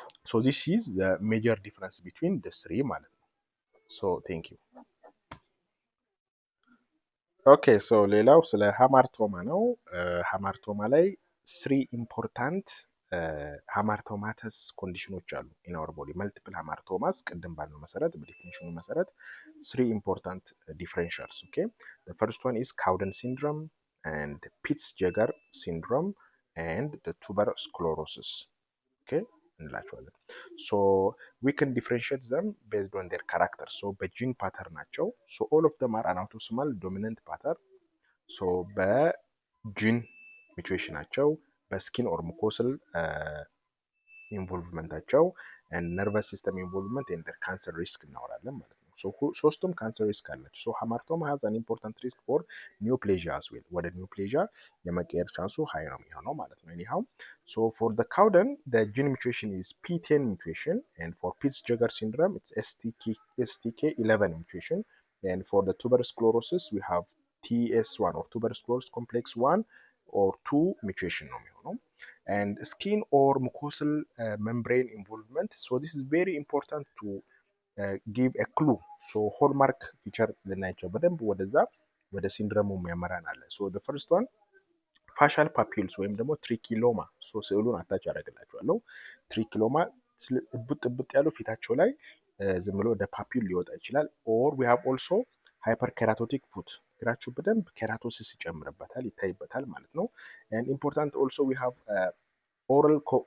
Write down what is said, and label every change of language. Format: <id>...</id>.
<en>so this is the major difference between the three</en> <am>ማለት ነው።</am> <en>so thank you okay so</en> <am>ሌላው ስለ ሃማርቶማ ነው። ሃማርቶማ ላይ 3 ኢምፖርታንት ሃማርቶማተስ ኮንዲሽኖች አሉ</am> <en>in our body multiple ሃማርቶማስ</en> <am>ቅድም ባልነው መሰረት በዲፊኒሽኑ መሰረት</am> <en>3 important differentials. okay the first one is Cowden syndrome and Peutz-Jeghers syndrome and the tuberous sclerosis. okay</en> <am>እንላቸዋለን።</am> <en>ሶ ዊ ካን ዲፍረንሺየት ዘም ቤዝድ ኦን ዴር ካራክተር። ሶ</en> <am>በጂን ፓተርን ናቸው።</am> <en>ሶ ኦል ኦፍ ዘም አር አናውቶሶማል ዶሚናንት ፓተርን። ሶ በጂን ሚቹዌሽናቸው፣ በስኪን ኦር ሙኮስል</en> <am>ኢንቮልቭመንታቸው፣</am> <en>ነርቨስ ሲስተም ኢንቮልቭመንት ኤንድ ካንሰር ሪስክ</en> <am>እናወራለን ማለት ነው። ሶስቱም ካንሰር ሪስክ አላቸው።</am> <en>ሶ ሃማርቶማ ሃዝ አን ኢምፖርታንት ሪስክ ፎር ኒዮፕሌዥያ አስ ዌል።</en> <am>ወደ ኒዮፕሌዥያ የመቀየር ቻንሱ ሃይ ነው የሚሆነው ማለት ነው።</am> <en>ኤኒሃው ሶ ፎር ዘ ካውደን ዘ ጂን ሚቹዌሽን ኢዝ ፒ10 ሚቹዌሽን ኤንድ ፎር ፒትስ-ጀገር ሲንድሮም ኢትስ STK11 ሚቹዌሽን ኤንድ ፎር ዘ ቱበረስ ስክለሮሲስ ዊ ሃቭ TS1 or tuberous sclerosis complex 1 or 2 mutation</en> <am>ነው የሚሆነው።</am> <en>and skin or mucosal membrane involvement. So this is very important to give a clue. So hallmark feature</en> <am>ልናያቸው በደንብ ወደዛ ወደ ሲንድረሙ የሚያመራን አለ።</am> <en>so the first one</en> <am>ፋሻል ፓፒልስ ወይም ደግሞ ትሪኪሎማ። ሶ ስዕሉን አታች ያደርግላችኋለሁ። ትሪኪሎማ እብጥ ያሉ ፊታቸው ላይ ዝም ብሎ ወደ ፓፒል ሊወጣ ይችላል።</am> <en>ኦር ዊ ሃቭ ኦልሶ ሃይፐር ኬራቶቲክ ፉት፣</en> <am>እግራችሁ በደንብ ኬራቶሲስ ይጨምርበታል ይታይበታል ማለት ነው።</am> <en>and important also we have oral</en>